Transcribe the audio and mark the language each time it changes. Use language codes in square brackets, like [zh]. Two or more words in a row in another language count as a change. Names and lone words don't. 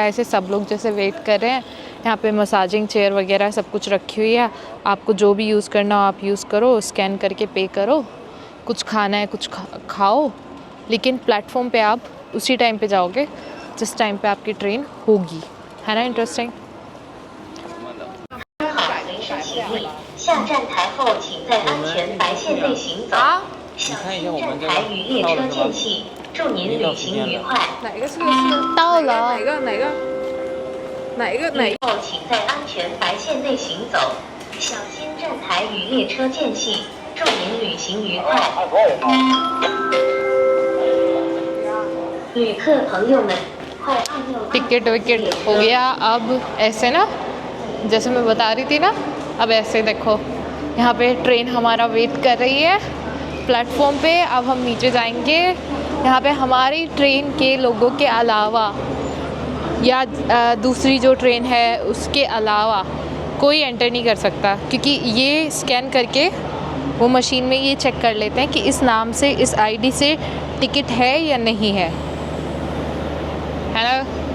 [hi] ऐसे सब लोग जैसे वेट कर रहे हैं, यहाँ पे [en] massaging chair [hi] वगैरह सब कुछ रखी हुई है, आपको जो भी यूज़ करना हो आप यूज़ करो, स्कैन करके पे करो, कुछ खाना है कुछ खाओ। लेकिन प्लेटफॉर्म पे आप उसी टाइम पे जाओगे जिस टाइम पे आपकी ट्रेन होगी, है ना इंटरेस्टिंग। [zh] 下站台后，请在安全白线内行走。小心站台与列车间隙，祝您旅行愉快。到了。后，请在安全白线内行走。小心站台与列车间隙，祝您旅行愉快。旅客朋友们，快按右。 [en] ticket wicket [hi] हो गया। अब ऐसे ना, जैसे मैं बता रही थी ना, अब ऐसे देखो यहाँ पे ट्रेन हमारा वेट कर रही है प्लेटफॉर्म पे। अब हम नीचे जाएंगे, यहाँ पे हमारी ट्रेन के लोगों के अलावा या दूसरी जो ट्रेन है उसके अलावा कोई एंटर नहीं कर सकता, क्योंकि ये स्कैन करके वो मशीन में ये चेक कर लेते हैं कि इस नाम से इस आईडी से टिकट है या नहीं है ना।